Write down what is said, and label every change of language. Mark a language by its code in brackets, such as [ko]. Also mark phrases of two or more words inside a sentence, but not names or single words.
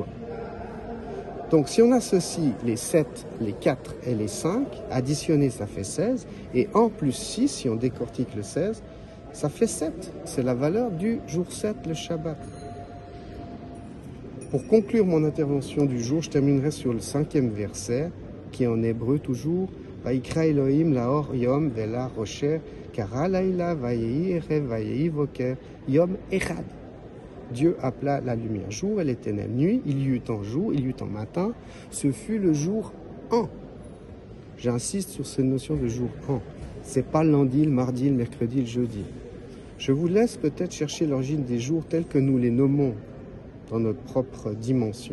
[fr] Donc si on associe les 7, les 4 et les 5, additionner ça fait 16, et en plus 6, si on décortique le 16, ça fait 7. C'est la valeur du jour 7, le Shabbat. Pour conclure mon intervention du jour, je terminerai sur le 5e verset, qui est en hébreu toujours, [he] ויקרא אלהים לאור יום ולחשך קרא לילה ויהי ערב ויהי בקר יום אחד. [fr] Dieu appela la lumière jour et les ténèbres nuit, il y eut en jour, il y eut en matin, ce fut le jour 1. J'insiste sur cette notion de jour 1. C'est pas le lundi, le mardi, le mercredi, le jeudi. Je vous laisse peut-être chercher l'origine des jours tels que nous les nommons dans notre propre dimension.